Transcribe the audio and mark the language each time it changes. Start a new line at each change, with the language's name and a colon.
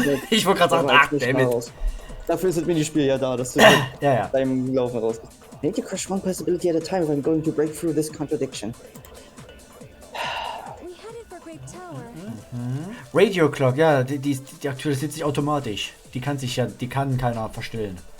German: Ich wollte gerade sagen, dammit. Dafür ist das Minispiel ja da, dass du Ja. beim Laufen raus bist.
English: I need to crush one possibility at a time if I'm going to break through this contradiction. We headed for Grape Tower.
German: Radio Clock, ja, die aktualisiert sich automatisch. Die kann keiner verstellen.